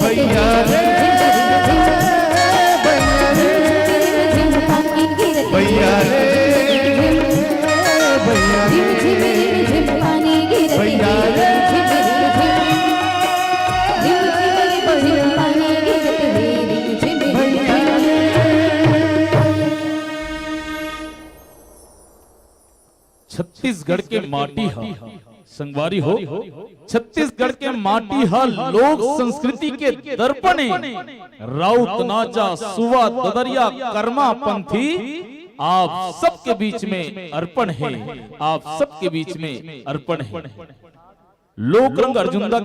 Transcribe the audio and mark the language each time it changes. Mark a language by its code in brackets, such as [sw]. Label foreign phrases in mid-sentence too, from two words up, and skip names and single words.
[hne] भैया रे भैया रे भैया रे पानी गिरत भैया रे पानी गिरत छत्तीसगढ़ के माटी हा संगवारी हो छत्तीसगढ़ के माटी हा लोक संस्कृति के दर्पणे राउत नाचा सुवा ददरिया कर्मा पंथी आप सबके बीच में अर्पण है आप सबके बीच में अर्पण है लोक रंग अर्जुनदा